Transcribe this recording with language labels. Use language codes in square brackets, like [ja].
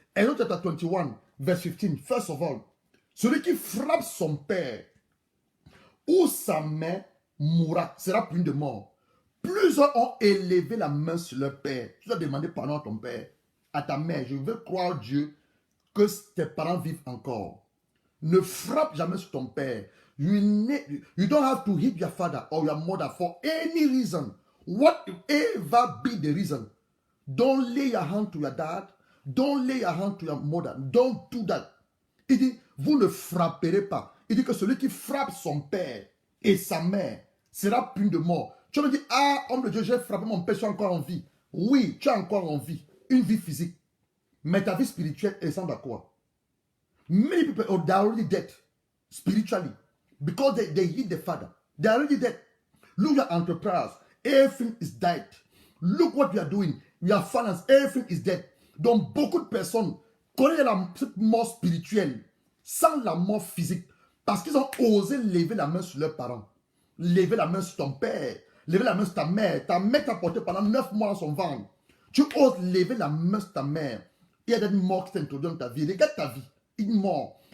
[fr] Exode chapitre 21, verset 15. [en] First of all, [fr] celui qui frappe son père ou sa mère mourra, sera puni de mort. Plusieurs ont élevé la main sur leur père. Tu dois demander pardon à ton père, à ta mère. Je veux croire Dieu que tes parents vivent encore. Ne frappe jamais sur ton père. [en] You don't have to hit your father or your mother for any reason. Whatever be the reason. Don't lay your hand to your dad. Don't lay your hand to your mother. Don't do that. [fr] Il dit, vous ne frapperez pas. Il dit que celui qui frappe son père et sa mère sera puni de mort. Tu me dis, ah, homme de Dieu, j'ai frappé mon père, je suis encore en vie. Oui, tu es encore en vie. Une vie physique. Mais ta vie spirituelle, elle ressemble à quoi? [en] Many people are already dead spiritually because they hit the father. They are already dead. Look at your enterprise. Everything is dead. Look what you are doing. Your finance, everything is dead. [fr] Donc, beaucoup de personnes connaissent cette mort spirituelle sans la mort physique parce qu'ils ont osé lever la main sur leurs parents. Lever la main sur ton père. Lever la main sur ta mère. Ta mère t'a porté pendant 9 mois dans son ventre. Tu oses lever la main sur ta mère. Il y a des morts qui t'introduisent dans ta vie. Regarde ta vie. Une mort.